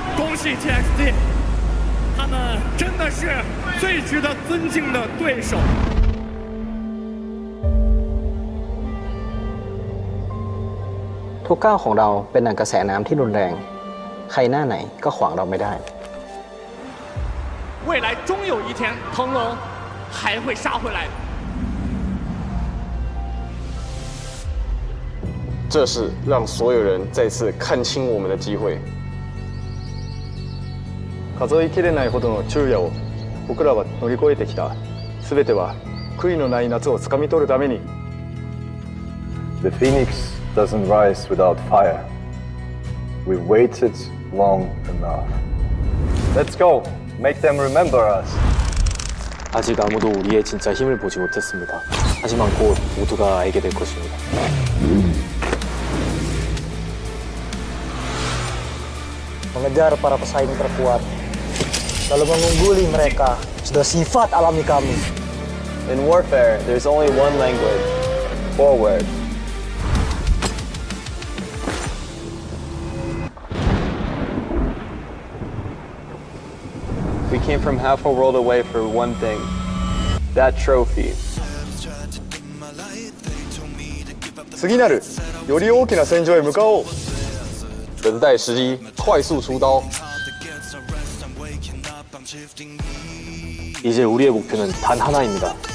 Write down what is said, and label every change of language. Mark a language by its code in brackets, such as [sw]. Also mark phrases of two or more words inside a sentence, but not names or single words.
[zh] 恭喜 TXT， 他们真的是最值得尊敬的对手。 [th] ทุกก้าวของเราเป็นดั่งกระแสน้ำที่รุนแรง ใครหน้าไหนก็ขวางเราไม่ได้ [zh] 未来终有一天，腾龙还会杀回来的。这是让所有人再次看清我们的机会。 [ja] 数えきれないほどの昼夜を僕らは乗り越えてきた。すべては悔いのない夏をつかみ取るために。 [en] The phoenix doesn't rise without fire. We waited long enough. Let's go. Make them remember us. [ko] 아직 아무도 우리의 진짜 힘을 보지 못했습니다. 하지만 곧 모두가 알게 될 것입니다. [id] Mengejar para pesaing terkuat, lalu mengungguli mereka sudah sifat alami kami. [en] In warfare, there's only one language. Forward. We came from half a world away for one thing. That trophy. [ja] 次なるより大きな戦場へ向かおう。 [zh] 等待时机，快速出刀。 [ko] 이제 우리의 목표는 단 하나입니다.